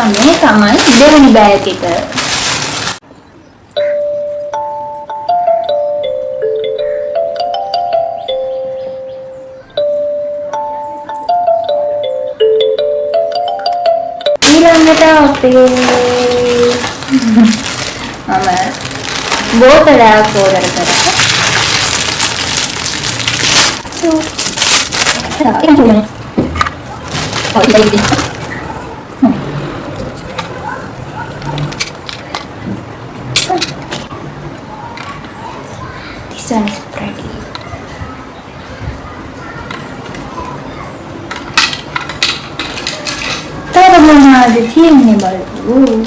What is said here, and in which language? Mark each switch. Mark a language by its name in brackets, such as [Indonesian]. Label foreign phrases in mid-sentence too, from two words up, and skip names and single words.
[Sinhala] මේ තමයි දෙවෙනි බෑග් එක. ඊළඟට අපි මම බෝතලයක් order කරා. [Malay] Ini oh iya ini desain [English] is pretty. [Malay] Taruh mana ada sini baru.